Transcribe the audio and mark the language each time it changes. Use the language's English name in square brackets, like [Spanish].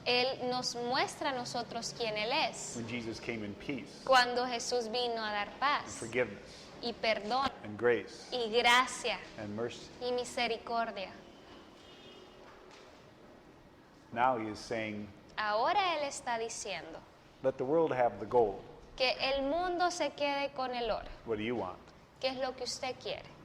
[Spanish] Él nos muestra a nosotros quién Él es. [English] when Jesus came in peace [Spanish] Cuando Jesús vino a dar [English] and [Spanish] paz [English] forgiveness [Spanish] y perdón [English] and grace [Spanish] y gracia [English] and mercy. [Spanish] y misericordia. [English] Now he is saying, [Spanish] Ahora Él está diciendo [English] let the world have the gold. [Spanish] que el mundo se quede con el oro. [English] What do you want? [Spanish] ¿Qué es lo que usted quiere?